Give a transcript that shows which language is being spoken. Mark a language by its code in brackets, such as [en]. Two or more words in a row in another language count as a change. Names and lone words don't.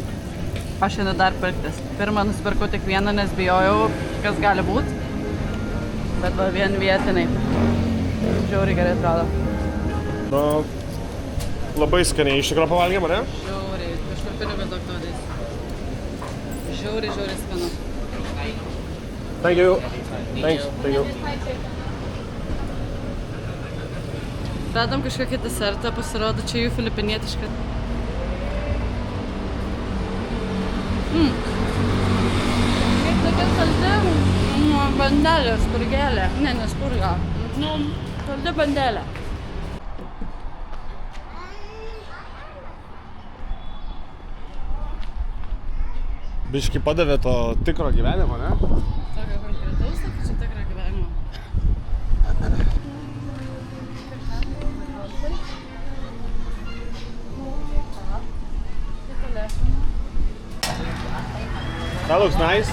[lt] Aš šiandien dar pirktis. Pirmą nusipirkau tik vieną, nes bijojau, kas gali būt. Bet va vien vietiniai. Žiauriai gerai atrodo. Nu, labai skaniai iš tikrųjų pavalgėm, ar ne? Žiauriai. Kažkur pinigus daug naudės. Žiauriai, žiauriai skanu. [en] Thank you. Thanks. Thank you. [lt] Radom kažkokį desertą, pasirodo, čia jų filipinietiška. Kaip tokia saldi bandelė, spurgelė. Ne spurga. Saldi bandelė. Biški padavė to tikro gyvenimo, ne? Tokio konkretaus, tokio čia tikro gyvenimo. [en] That looks nice.